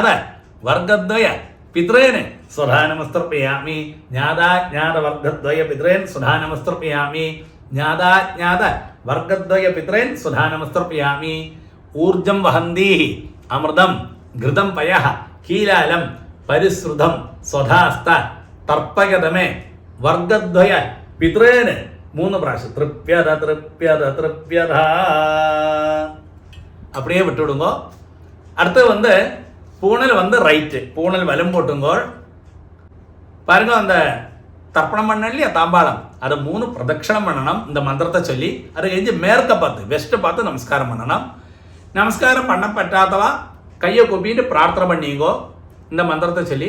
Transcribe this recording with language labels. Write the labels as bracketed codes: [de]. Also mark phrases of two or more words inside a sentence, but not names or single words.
[sa] വർഗദ്വയ പിതൃന് സ്വധാനമസ്തർപ്പയാമി, ജ്ഞാതാജ്ഞാത വർഗദ്വയ പിതൃൻ സ്വധാനമസ്തർപ്പയാമി, ജ്ഞാതാജ്ഞാത വർഗദ്വയ പിതൃൻ സ്വധാനമസ്തർപ്പയാമി, ഊർജം വഹന്തീഹി അമൃതം ഘൃതം പയഃ കീലാലം പരിശ്രുതം സ്വധാസ്ത തർപ്പയതമേ വർഗദ്വയ പിതൃന് 3 പ്രാവശ്യം. തൃപ്യത തൃപ്യത തൃപ്യത. [ta] அப்படியே விட்டுடுங்கோ. அடுத்து வந்து பூணல் வந்து ரைட்டு, பூணல் வலம் போட்டுங்கோள். பாருங்க, அந்த தர்ப்பணம் பண்ண இல்லையா தாம்பாளம், அதை 3 பிரதட்சணம் பண்ணணும் இந்த மந்திரத்தை சொல்லி. அது கழிஞ்சு மேற்க பார்த்து வெஸ்ட்டை பார்த்து நமஸ்காரம் பண்ணணும். நமஸ்காரம் பண்ண பറ്റാത്തவா கையை கூப்பிட்டு பிரார்த்தனை பண்ணிங்கோ இந்த மந்திரத்தை சொல்லி.